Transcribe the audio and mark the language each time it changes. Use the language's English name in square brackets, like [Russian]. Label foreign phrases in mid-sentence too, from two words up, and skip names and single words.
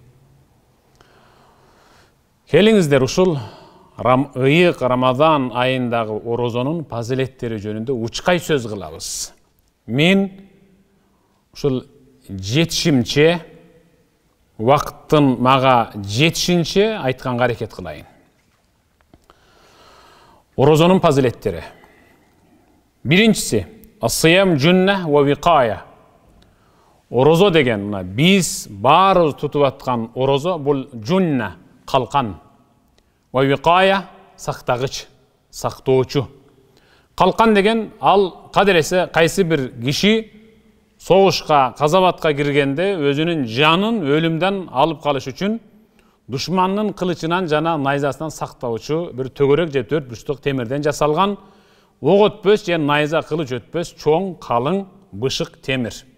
[Kyrgyz] Келиңиздер ушул ыйык Рамазан айындагы орозонун фазилеттери жөнүндө учкай сөз кылабыз. Мен ушул жетишимче вакыттын мага жетишинче айтканга аракет кылайын. Орозонун фазилеттери. Биринчиси, [Arabic] الصيام جنة ووقاية. [Kyrgyz] Орозо деген, биз баарыбыз тутуп аткан орозо бул джунна, калкан. [Arabic] ووقاية, [Kyrgyz] сактагыч, сактоочу. Калкан деген ал кадыресе кайсы бир киши согушка, казабатка киргенде өзүнүн жанын өлүмдөн алып калыш үчүн душмандын кылычынан жана найзасынан сактоочу бир төгөрөк же 4 бурчтук темирден жасалган ок өтпөс же найза кылыч өтпөс чоң, калың, бышык темир.